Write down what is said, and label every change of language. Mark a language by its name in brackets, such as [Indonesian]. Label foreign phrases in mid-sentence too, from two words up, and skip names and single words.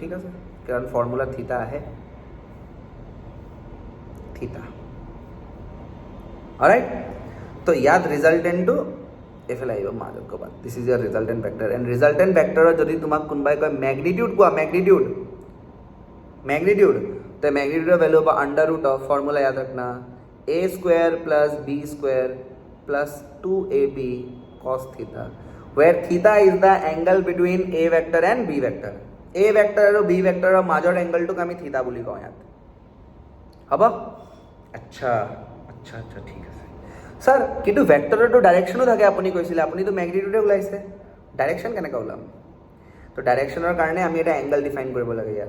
[Assamese] ঠিক আছে? কাৰণ ফৰ্মুলাত থিতা আহে, থিতা। অলৰাইট? তো ইয়াত ৰিজাল্টেণ্টটো এইফালে আহিব মাজত ক'ৰবাত। [English] this is your resultant vector. and resultant vector [Assamese] যদি তোমাক কোনোবাই কয় মেগনিটিউড কোৱা, মেগনিটিউড তো মেগনিটিউডৰ ভেলু হ'ব [English] under root of, [Assamese] ফৰ্মুলা [Hindi] याद रखना, [English] a square plus b square plus 2ab cos theta, where theta is the angle between a vector and b vector. a vector [Assamese] আৰু [English] b vector [Assamese] ৰ মাজৰ এংগলটোক আমি থিতা বুলি কওঁ ইয়াত। হ'ব? আচ্ছা আচ্ছা আচ্ছা, ঠিক আছে ছাৰ। কিন্তু ভেক্টৰটো ডাইৰেকশ্যনো থাকে, আপুনি কৈছিলে, আপুনিতো মেগনিটিউডে ওলাইছে, ডাইৰেকশ্যন কেনেকৈ ওলাম? তো ডাইৰেকশ্যনৰ কাৰণে আমি এটা এংগল ডিফাইন কৰিব লাগে ইয়াত।